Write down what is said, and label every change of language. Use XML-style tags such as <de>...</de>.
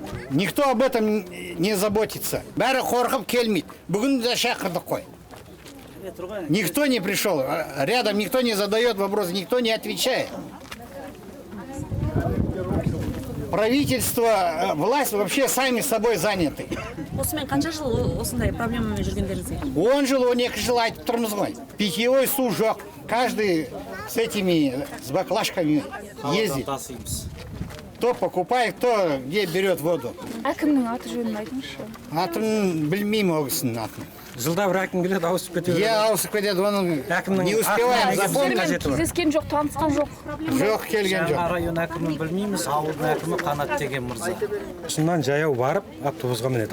<ru>Никто об этом не заботится.</ru> <kk>Бәрі қорқып келмейді. Бүгін де шақырдық қой.</kk> <ru>Никто не пришел. Рядом никто не задает вопрос, никто не отвечает. Правительство, власть вообще сами собой заняты.</ru> <kk>Осымен қанша жыл осындай проблемамен жүргендеріңізге? 10 жыл, 12 жыл айтып тұрмыз ғой. Питьевой су жоқ.</kk> <ru>Каждый с этими, с баклажками ездит. Кто покупает, кто где берет воду.</ru> <kk>Әкімнің аты жөнін айтыңызшы. Атын білмеймін ол кісінің атын. Жылда бір әкім келеді, ауысып кетеді. Ауысып кетеді, оның</kk> <ru>не успеваем запомнить.</ru> <kk>Кездескен жоқ, танысқан жоқ. Жоқ, келген жоқ. Район әкімін білмейміз, ауылдың әкімі Қанат деген мырза. Шыннан жаяу барып, автобусқа мінеді.</kk>